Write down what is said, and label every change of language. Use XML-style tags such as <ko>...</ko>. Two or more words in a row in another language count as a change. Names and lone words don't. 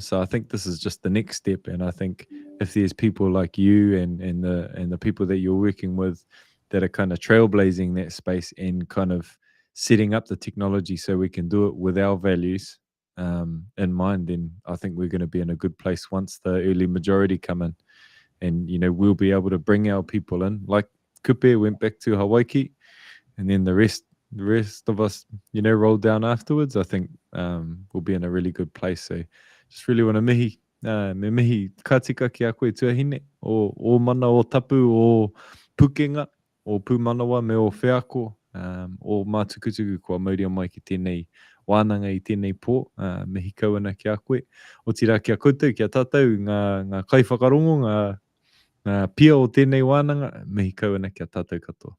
<en>So I think this is just the next step. And I think if there's people like you and the people that you're working with that are kind of trailblazing that space and kind of setting up the technology so we can do it with our values in mind, then I think we're going to be in a good place once the early majority come in. And, we'll be able to bring our people in. Like Kupe went back to Hawaii, and then the rest of us, rolled down afterwards. I think we'll be in a really good place. So just really want to</en> <mi>me mihi ka tika ki a koe tuahine o mana o tapu o pukenga o pūmanawa me o whiako o mātukutuku kua mauria mai ki tēnei wānanga i tēnei pō, mihi kauana ki a koe. O tira ki a koutou, ki a tātou, ngā kai whakarongo, Pia o tēnei wānanga, mihi kau ana kia tātou katoa.</mi>